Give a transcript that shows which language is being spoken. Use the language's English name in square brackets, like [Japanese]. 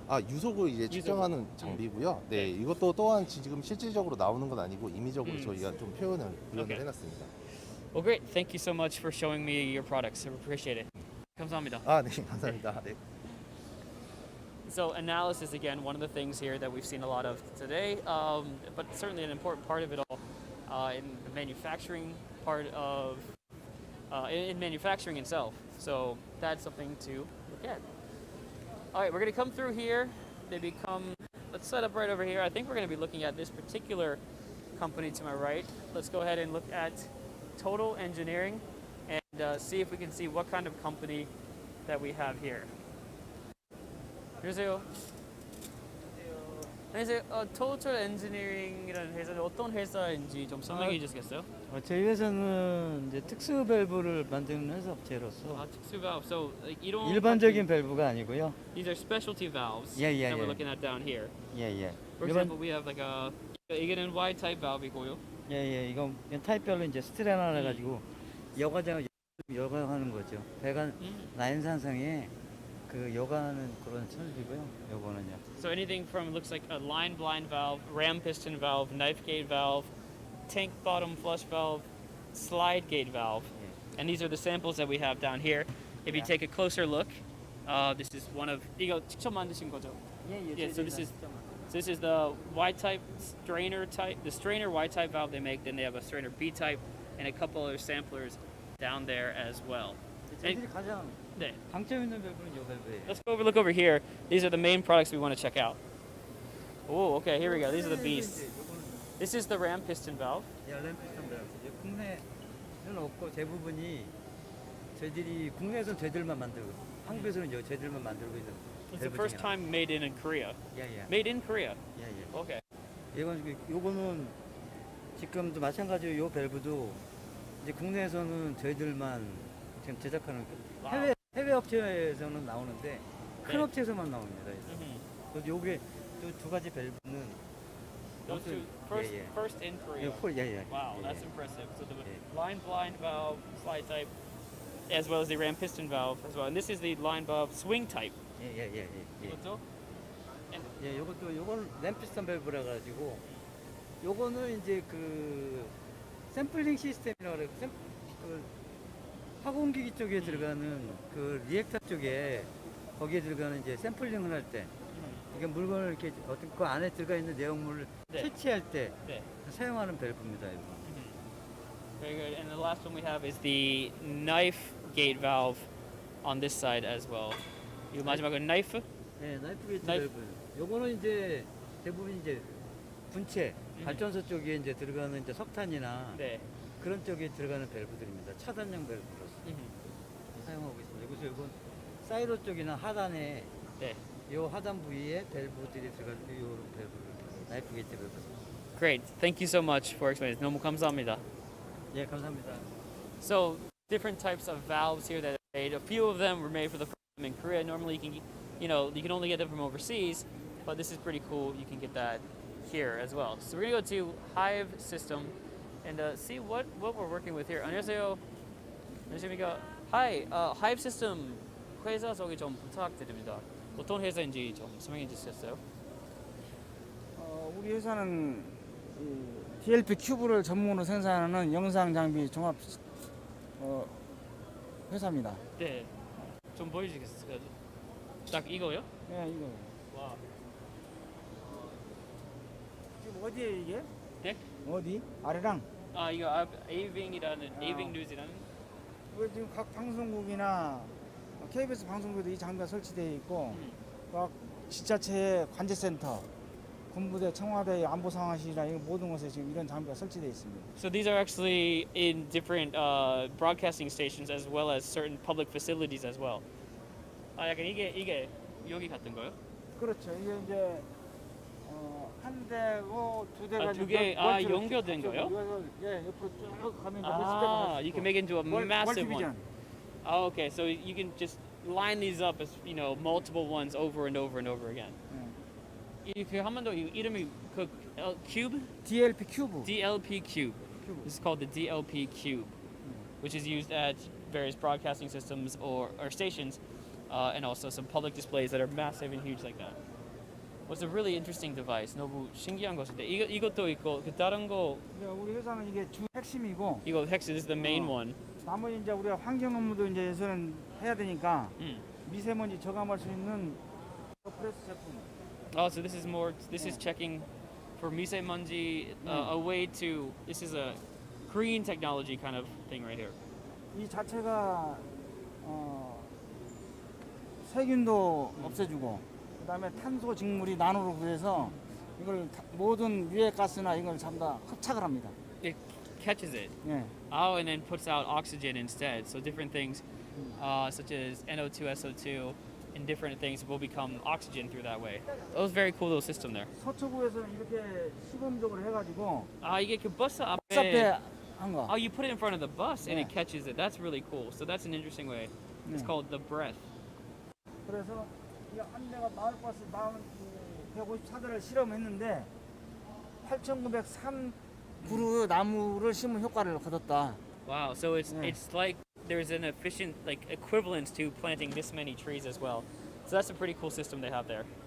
[Korean] 유속을 이제 측정하는 장비고요. 네, 이것도 또한 지금 실질적으로 나오는 건 아니고 임의적으로 저희가 좀 구현을 [English] Okay. [Korean] 해놨습니다. [English] Well, great. Thank you so much for showing me your products. I appreciate it. [Korean] 감사합니다. 네, 감사합니다. 네. [English] So analysis, again, one of the things here that we've seen a lot of today, but certainly an important part of it all in the manufacturing part of, in manufacturing itself. So that's something to look at. All right, we're going to come through here. Let's set up right over here. I think we're going to be looking at this particular company to my right. Let's go ahead and look at Total Engineering and see if we can see what kind of company that we have here. [Korean] 안녕하세요. 안녕하세요. Total Engineering이라는 회사는 어떤 회사인지 좀 설명해 주시겠어요? 저희 회사는 이제 특수 밸브를 만드는 회사 업체로서 특수 [English] valve. So like, [Korean] 이런 일반적인 밸브가 아니고요. [English] These are specialty valves Yeah, yeah, that we're looking at down here. [Korean] 예. [English] For example, we have like [Korean] 이게는 [English] Y-type valve이고요. [Korean] 예. 이건 타입별로 이제 스트레나를 가지고 여과하는 거죠. 배관 라인 산성에 그 여과하는 그런 설비고요. 요거는요. [English] So anything from looks like a line blind valve, ram piston valve, knife gate valve, tank bottom flush valve, slide gate valve. And these are the samples that we have down here. If you take a closer look, this is one of [Korean] 이거 직접 만드신 거죠? 예. [English] So this is the Y-type strainer type, the strainer Y-type valve they make. Then they have a strainer B-type and a couple other samplers down there as well. [Korean] 저희들이 가장 네. 강점 있는 밸브는 요 밸브예요. [English] Let's look over here. These are the main products we want to check out. Oh, okay, here we go. These are the beasts. This is the ram piston valve. [Korean] 램 피스톤 밸브. 국내는 없고 대부분이 저희들이 국내에서는 저희들만 만들고 한국에서는 저희들만 만들고 있는 [English] It's the first time made in Korea. [Korean] 예. [English] Made in Korea. [Korean] 예. [English] Okay. [Korean] 요거는 지금도 마찬가지로 요 밸브도 이제 국내에서는 저희들만 지금 제작하는 해외 업체에서는 나오는데 큰 네. 업체에서만 나옵니다. 그래서 요게 또 두 가지 밸브는 [English] Those two first in Korea. [Korean] 예. [English] Wow, that's impressive. So the line blind valve, slide type, as well as the ram piston valve as well. And this is the line valve swing type. [Korean] 예. 그렇죠? 예, 요건 램피스톤 밸브라 가지고 요거는 이제 그 샘플링 시스템이라고 그래요. 그 화공기기 쪽에 들어가는 그 리액터 쪽에 거기에 들어가는 이제 샘플링을 할 때 이게 물건을 이렇게 어떤 그 안에 들어가 있는 내용물을 채취할 때 사용하는 밸브입니다. 이거. [English] Very good. And the last one we have is the knife gate valve on this side as well. [Korean] 이거 마지막은 knife? 네, 나이프 게이트 밸브. 요거는 이제 대부분 이제 분체 발전소 쪽에 이제 들어가는 이제 석탄이나 그런 쪽에 들어가는 밸브들입니다. 차단형 밸브로서 사용하고 있습니다. 그래서 이건 사이로 쪽이나 하단에 요 하단 부위에 밸브들이 들어갈 때 요 밸브를 나이프 게이트 밸브. [English] Great. Thank you so much for explaining. [Korean] 너무 감사합니다. 예, 감사합니다. [English] So different types of valves here that are made. A few of them were made for the first time in Korea. Normally you can only get them from overseas, but this is pretty cool. You can get that here as well. So we're gonna go to Hive System and see what we're working with here. [Korean] 안녕하세요. 안녕하십니까. Hi, Hive System 회사 소개 좀 부탁드립니다. 어떤 회사인지 좀 설명해 주시겠어요? 우리 회사는 DLP 큐브를 전문으로 생산하는 영상 장비 종합 회사입니다. 네. 좀 보여주시겠어요? 딱 이거요? 네, 이거. 와. 지금 어디에 이게? 네? 어디? 아래랑? 이거 에이빙 뉴스라는. 이거 지금 각 방송국이나 KBS 방송국에도 이 장비가 설치되어 있고, 각 지자체의 관제센터, 군부대, 청와대 안보 상황실이나 이 모든 곳에 지금 이런 장비가 설치되어 있습니다. [English] So these are actually in different broadcasting stations as well as certain public facilities as well. [Korean] 약간 이게 여기 같은 거요? 그렇죠. 이게 이제 한 대고 두 대가 아, 두 개, 연결된 거요? 그래서 예, 옆으로 쭉 가면 [English] Ah, you can make it into a massive one. Oh, okay, so you can just line these up as multiple ones over and over and over again. [Korean] 그 한 번 더 이름이 그 cube? DLP 큐브. [English] DLP cube. This is called the DLP cube, which is used at various broadcasting systems or stations, and also some public displays that are massive and huge like that. It's a really interesting device. [Korean] 너무 신기한 것인데 이것도 있고 그 다른 거 우리 회사는 이게 주 핵심이고 이거 [English] Hex is the main one. [Korean] 나머지 이제 우리가 환경 업무도 이제 예전엔 해야 되니까 미세먼지 저감할 수 있는 프레스 제품. [English] Oh, so this is more. This is checking for 미세먼지. A way to. This is a green technology kind of thing right here. [Korean] 이 자체가 세균도 없애주고 그다음에 탄소 직물이 나노로 구해서 이걸 모든 유해 가스나 이걸 전부 다 흡착을 합니다. [English] It catches it. [Korean] 예. [English] Oh, and then puts out oxygen instead. So different things, such as NO2, SO2, and different things will become oxygen through that way. That was very cool little system there. [Korean] 서초구에서는 이렇게 시범적으로 해가지고 아 이게 그 버스 앞에 앞에. 한 거. [English] Oh, you put it in front of the bus and Yeah. it catches it. That's really cool. So that's an interesting way. It's Yeah. called the breath. [Korean] 그래서 이 한 대가 마을버스 154대를 실험했는데 8,903 나무를 심은 효과를 거뒀다. [English] Wow. So it's like there's an efficient equivalence to planting this many trees as well. So that's a pretty cool system they have there.